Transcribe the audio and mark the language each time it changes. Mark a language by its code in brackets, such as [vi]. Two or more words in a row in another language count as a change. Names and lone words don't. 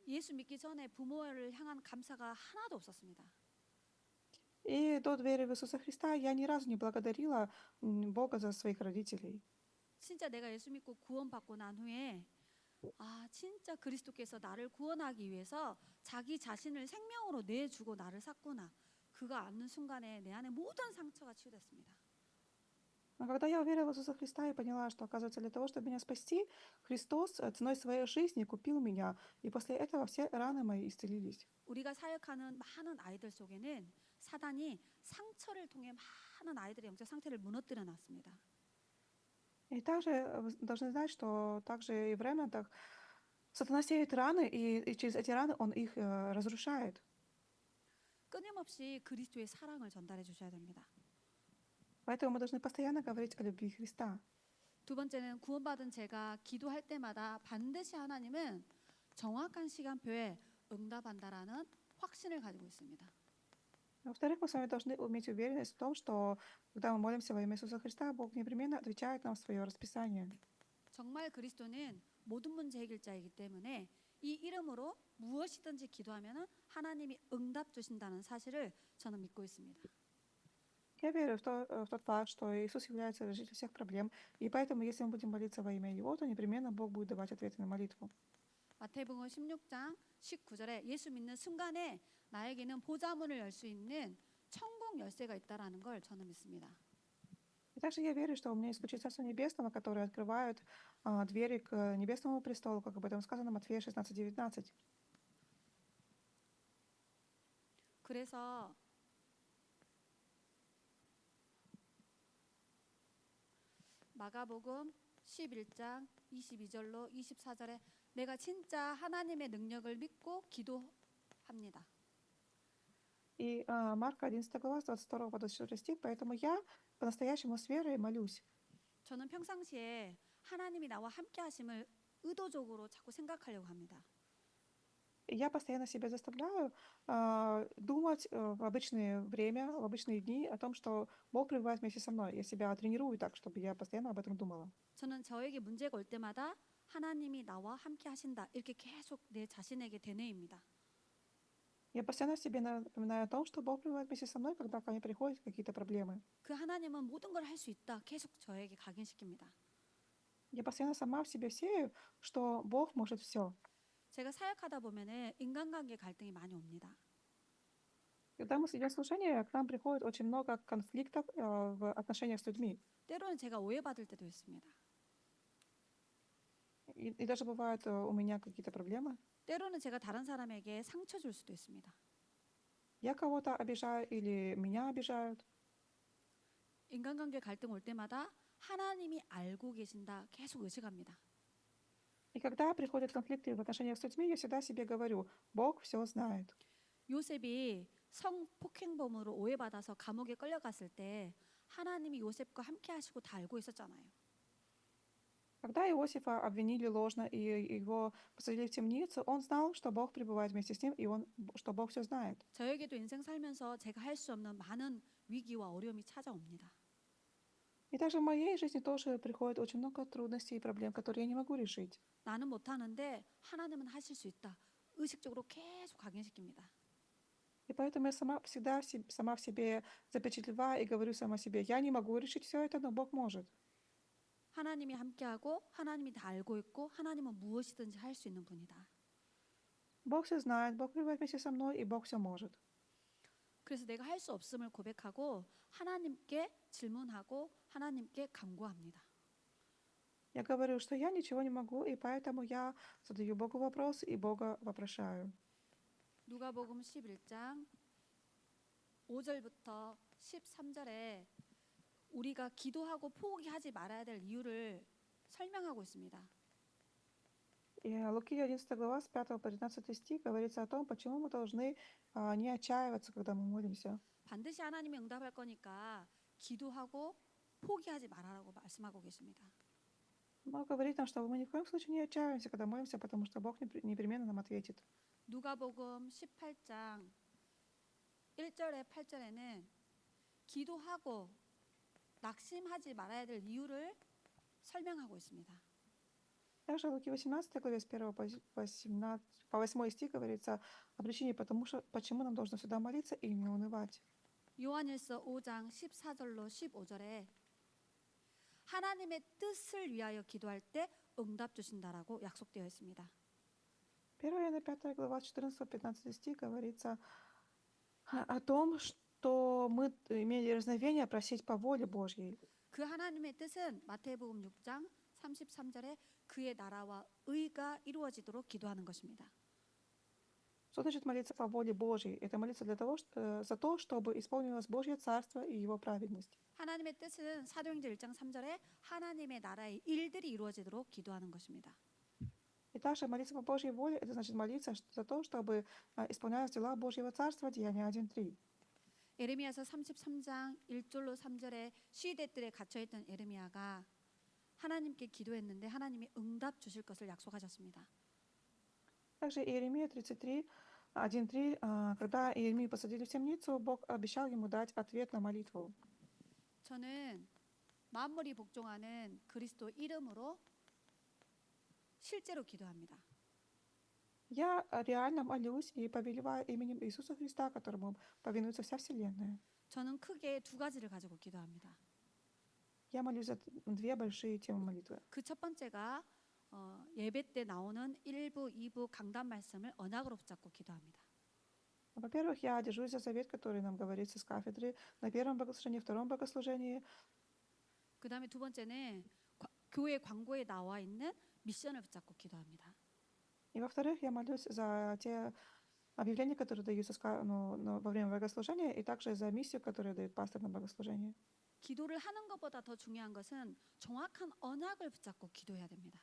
[ko] 예수 믿기 전에 부모를 향한 감사가 하나도 없었습니다. [ru] И до веры в Иисуса Христа я ни разу не благодарила Бога за своих родителей. [ko] 진짜 내가 예수 믿고 구원받고 난 후에 진짜 그리스도께서 나를 구원하기 위해서 자기 자신을 생명으로 내주고 나를 샀구나. 그거 아는 순간에 내 안에 모든 상처가 치유됐습니다. [ru] Но когда я уверовала в Иисуса Христа и поняла, что, оказывается, для того, чтобы меня спасти, Христос ценой своей жизни купил меня, и после этого все раны мои исцелились. [ko] 우리가 사역하는 많은 아이들 속에는 사단이 상처를 통해 많은 아이들의 영적 상태를 무너뜨려 놨습니다. [ru] И также вы должны знать, что также и в ремнантах сатана сеет раны, и через эти раны он их разрушает. [ko] 끊임없이 그리스도의 사랑을 전달해 주셔야 됩니다. [ru] Поэтому мы должны постоянно говорить о любви Христа. [ko] 두 번째는 구원받은 제가 기도할 때마다 반드시 하나님은 정확한 시간표에 응답한다라는 확신을 가지고 있습니다. [ru] Во-вторых, мы с вами должны иметь уверенность в том, что когда мы молимся во имя Иисуса Христа, Бог непременно отвечает нам в свое расписание. [ko] 정말 그리스도는 모든 문제 해결자이기 때문에 이 이름으로 무엇이든지 기도하면 하나님이 응답 주신다는 사실을 저는 믿고 있습니다. [ru] Я верю в тот факт, что Иисус является решителем всех проблем, и поэтому, если мы будем молиться во имя Его, то непременно Бог будет давать ответы на молитву. [ko] 마태복음 16장 19절에 예수 믿는 순간에 나에게는 보좌문을 열 수 있는 천국 열쇠가 있다라는 걸 저는 믿습니다. [ru] И также я верю, что у меня есть ключи Царства Небесного, которые открывают двери к Небесному престолу, как об этом сказано в Матфея 16:19. [ko] 그래서 마가복음 11장 22절로 24절에 내가 진짜 하나님의 능력을 믿고 기도합니다. [ru] И Марка 11 глава, с 22 по 24 стих, поэтому я по-настоящему с верой молюсь. [ko] 저는 평상시에 하나님이 나와 함께 하심을 의도적으로 자꾸 생각하려고 합니다. [ru] И я постоянно себя заставляю думать в обычное время, в обычные дни о том, что Бог пребывает вместе со мной. Я себя тренирую так, чтобы я постоянно об этом думала. [ko] 저는 저에게 문제가 올 때마다 하나님이 나와 함께 하신다. 이렇게 계속 내 자신에게 되뇌입니다. [ru] Я постоянно себе напоминаю о том, что Бог пребывает вместе со мной, когда ко мне приходят какие-то проблемы. [ko] 그 하나님은 모든 걸 할 수 있다. 계속 저에게 각인시킵니다. [ru] Я постоянно сама в себе сею, что Бог может все. [ko] 제가 사역하다 보면은 인간관계 갈등이 많이 옵니다. [ru] Когда мы идем в служение, к нам приходит очень много конфликтов в отношениях с людьми. [ko] 때로는 제가 오해받을 때도 있습니다. [ru] И даже бывают у меня какие-то проблемы. [ko] 때로는 제가 다른 사람에게 상처 줄 수도 있습니다. [ru] Я кого-то обижаю или меня обижают. [ko] 인간관계 갈등 올 때마다 하나님이 알고 계신다. 계속 의식합니다. [ru] И когда приходят конфликты в отношениях с людьми, я всегда себе говорю, Бог все знает. [ko] 요셉이 성폭행범으로 오해받아서 감옥에 끌려갔을 때 하나님이 요셉과 함께 하시고 다 알고 있었잖아요. [ru] Когда Иосифа обвинили ложно и его посадили в темницу, он знал, что Бог пребывает вместе с ним, и что Бог все знает. [ko] 저에게도 인생 살면서 제가 할 수 없는 많은 위기와 어려움이 찾아옵니다. [ru] И также в моей жизни тоже приходит очень много трудностей и проблем, которые я не могу решить. [ko] 나는 못하는데 하나님은 하실 수 있다. 의식적으로 계속 각인시킵니다. [ru] И поэтому я сама в себе запечатлеваю и говорю сама себе, я не могу решить все это, но Бог может. [ko] 하나님이 함께하고 하나님이 다 알고 있고 하나님은 무엇이든지 할 수 있는 분이다. [ru] Бог все знает, Бог пребывает вместе со мной, и Бог все может. [ko] 그래서 내가 할 수 없음을 고백하고 하나님께 질문하고 하나님께 간구합니다. [ru] Я говорю, что я ничего не могу, и поэтому я задаю Богу вопрос и Бога вопрошаю. [ko] 누가복음 11장 5절부터 13절에 우리가 기도하고 포기하지 말아야 될 이유를 설명하고 있습니다. [ru] И Луки 11 глава с 5 по 13 стих говорится о том, почему мы должны не отчаиваться, когда мы молимся. [ko] 반드시 하나님이 응답할 거니까 기도하고 포기하지 말아라고 말씀하고 계십니다. [ru] Но говорит нам, что мы ни в коем случае не отчаиваемся, когда молимся, потому что Бог непременно нам ответит. [ko] 누가복음 18장 1절에 8절에는 기도하고 낙심하지 말아야 될 이유를 설명하고 있습니다. [ru] Также в Луки 18 главе с 1 по 8 стих говорится о причине, почему нам должно всегда молиться и не унывать. [ko] 요한일서 5장 14절로 15절에 하나님의 뜻을 위하여 기도할 때 응답 주신다라고 약속되어 있습니다. [ru] 1 Иоанна 5 глава 14-15 стих говорится о том, что мы имели дерзновение просить по воле Божьей. [ko] 그 하나님의 뜻은 마태복음 6장 33절에 그의 나라와 의가 이루어지도록 기도하는 것입니다. [ru] Что значит молиться по воле Божьей? Это молиться за то, чтобы исполнилось Божье Царство и Его праведность. [ko] 하나님의 뜻은 사도행전 1장 3절에 하나님의 나라의 일들이 이루어지도록 기도하는 것입니다. [ru] И также молиться по Божьей воле, это значит молиться за то, чтобы исполнялись дела Божьего Царства, Деяния 1:3. [ko] 에르미야서 33장 1절로 3절에 시대들에 갇혀 있던 에르미야가 하나님께 기도했는데 하나님이 응답 주실 것을 약속하셨습니다. [ru] Также Иеремия 33, 1:3, когда Иеремию посадили в темницу, Бог обещал ему дать ответ на молитву. [ko] 저는 만물이 복종하는 그리스도 이름으로 실제로 기도합니다. [ru] Я реально молюсь и повелеваю именем Иисуса Христа, которому повинуется вся вселенная. [ko] 저는 크게 두 가지를 가지고 기도합니다. [ru] Я молюсь за две большие темы молитвы. [ko] 그 첫 번째가 예배 때 나오는 1부, 2부 강단 말씀을 언약으로 붙잡고 기도합니다. [ru] Во-первых, я держусь за завет, который нам говорится с кафедры на первом богослужении, втором богослужении. [ko] 그 다음에 두 번째는 교회 광고에 나와 있는 미션을 붙잡고 기도합니다. [ru] И во-вторых, я молюсь за те объявления, которые даются во время богослужения, и также за миссию, которую дает пастор на богослужении. [ko] 기도를 하는 것보다 더 중요한 것은 정확한 언약을 붙잡고 기도해야 됩니다.